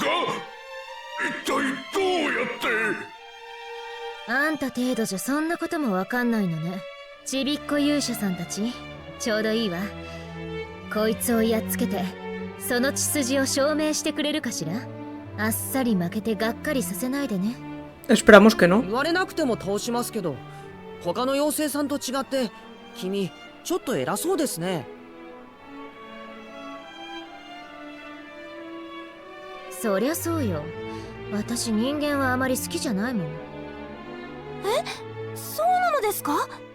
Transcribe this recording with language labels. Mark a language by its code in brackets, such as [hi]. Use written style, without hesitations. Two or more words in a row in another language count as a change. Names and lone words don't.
[ja] 一体どうやって。あんた程度じゃそんなこともわかんないのね。ちびっこ勇者さんたち、ちょうどいいわ。こいつをやっつけてその血筋を証明してくれるかしら。あっさり負けてがっかりさせないでね。 [es] Esperamos que no. [ja] 言われなくても倒しますけど、他の妖精さんと違って君ちょっと偉そうですね。そりゃそうよ。私人間はあまり好きじゃないもん。え、そうなのですか。